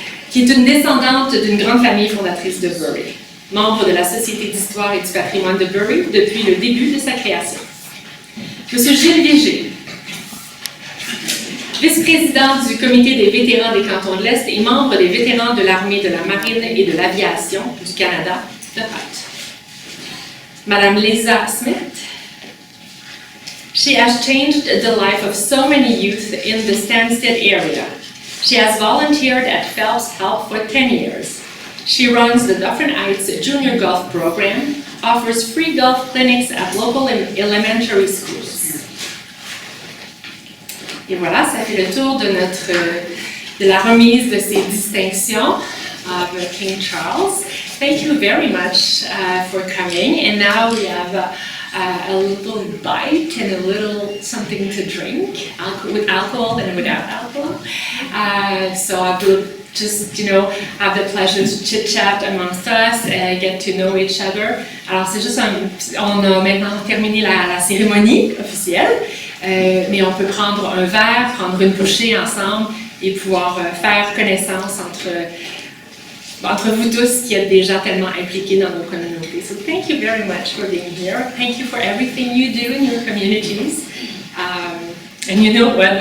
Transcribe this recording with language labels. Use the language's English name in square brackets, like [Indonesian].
[French] Qui est une descendante d'une grande famille fondatrice de Bury, membre de la Société d'histoire et du patrimoine de Bury depuis le début de sa création. Monsieur Gilles Léger, vice-président du comité des vétérans des cantons de l'Est et membre des vétérans de l'armée, de la marine et de l'aviation du Canada de Haute. Madame Lisa Smith. [English] She has changed the life of so many youth in the Stanstead area. She has volunteered at Phelps Help for 10 years. She runs the Dufferin Heights Junior Golf Program, offers free golf clinics at local elementary schools. [French] Et voilà, ça fait le tour de la remise de ces distinctions [English] of King Charles. Thank you very much for coming, and now we have a little bite and a little something to drink, with alcohol and without alcohol. So I will just, have the pleasure to chit-chat amongst us, get to know each other. [French] Alors c'est juste on a maintenant terminé la cérémonie officielle, mais on peut prendre un verre, prendre une bouchée ensemble et pouvoir faire connaissance entre vous tous qui êtes déjà tellement impliqués dans nos communautés. [English] So thank you very much for being here. Thank you for everything you do in your communities. And you know what?